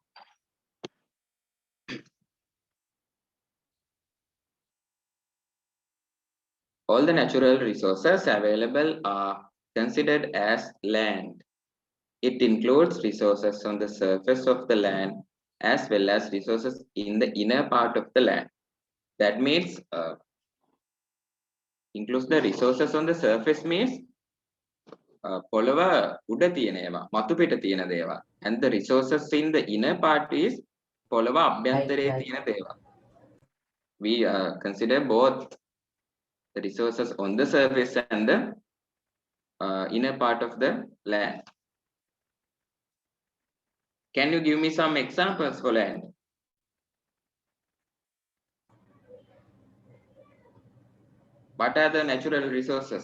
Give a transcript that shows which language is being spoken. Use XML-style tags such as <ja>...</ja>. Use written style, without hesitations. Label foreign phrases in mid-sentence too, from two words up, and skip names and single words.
<en>All the natural resources available are considered as land. It includes resources on the surface of the land as well as resources in the inner part of the land. That means includes the resources on the surface means</en> <si>පොළව උඩ තියෙන ඒවා මතු පිට තියෙන දේවල්,</si> <en>and the resources in the inner part is</en> <si>පොළව අභ්‍යන්තරයේ තියෙන දේවල්.</si> <en>We consider both the resources on the surface and the inner part of the land. Can you give me some examples for land? What are the natural resources?</en>